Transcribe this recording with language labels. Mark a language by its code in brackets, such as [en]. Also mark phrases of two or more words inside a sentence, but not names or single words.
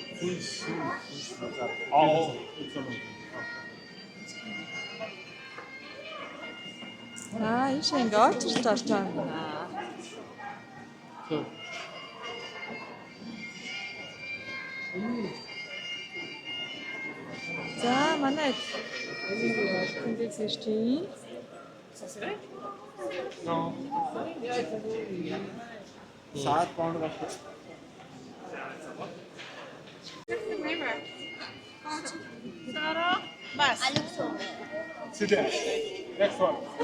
[mn] Ийшээ ингээ орж байгаа юм байна. За манай тэндээс ирж байна. [hi] सात पाउंड का [en] I look so good. sit there. Next one.